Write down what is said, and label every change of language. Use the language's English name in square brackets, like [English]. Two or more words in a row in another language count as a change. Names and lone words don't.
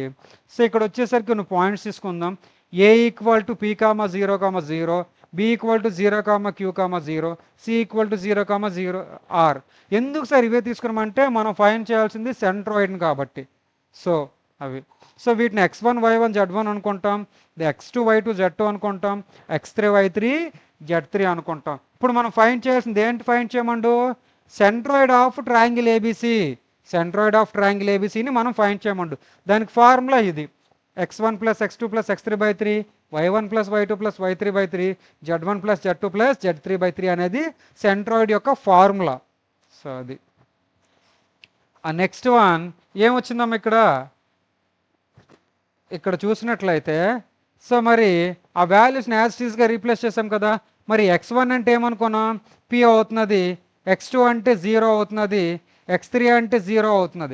[Telugu] సో ఇక్కడ వచ్చేసరికి కొన్ని పాయింట్స్ తీసుకుందాం. [English] A equal to p comma 0,0, B equal to 0,q,0, C equal to 0,0 R. [Telugu] ఎందుకు సార్ ఇవే తీసుకున్నామంటే మనం ఫైండ్ చేయాల్సింది సెంట్రాయిడ్ని కాబట్టి. సో అవి, సో వీటిని x1 y1 z1 అనుకుంటాం, x2 y2 z2 అనుకుంటాం, x3 y3 z3 అనుకుంటాం. ఇప్పుడు మనం ఫైండ్ చేయాల్సింది ఏంటి? ఫైండ్ చేయమండు [English] centroid of triangle ABC. centroid of triangle [Telugu] ఏబిసిని మనం ఫైండ్ చేయమండు. దానికి ఫార్ములా ఇది: [English] x1 plus x2 plus x3/3, y1 plus y2 plus y3/3, z1 plus z2 plus z3/3 [Telugu] అనేది సెంట్రాయిడ్ యొక్క ఫార్ములా. సో అది. ఆ [English] next one [Telugu] ఏమొచ్చిందమ్మా ఇక్కడ చూసినట్లయితే, సో మరి ఆ వాల్యూస్ని యాజ్ గా రీప్లేస్ చేసాం కదా. మరి x1 అంటే ఏమనుకున్నాం? p అవుతున్నది, x2 అంటే 0 అవుతున్నది, x3 అంటే 0 అవుతున్నది.